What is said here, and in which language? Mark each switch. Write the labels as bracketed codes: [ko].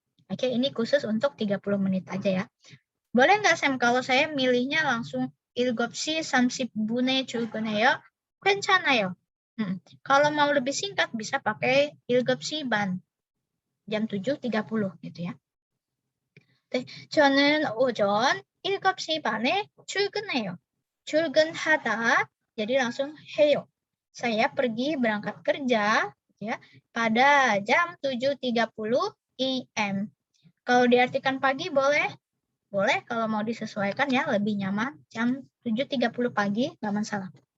[id] Oke, ini khusus untuk 30 menit aja ya. Boleh nggak, Sam, kalau saya milihnya langsung [ko] 7시 30분에 출근해요? 괜찮아요. [id] Kalau mau lebih singkat bisa pakai 7시 ban. Jam 7.30 gitu ya. [ko] 저는 오전 7시 반에 출근해요. [id] 출근하다, jadi langsung 해요. Saya pergi berangkat kerja ya pada jam 7.30 IM. Kalau diartikan pagi boleh Boleh kalau mau disesuaikan ya, lebih nyaman. Jam 7.30 pagi, nggak masalah.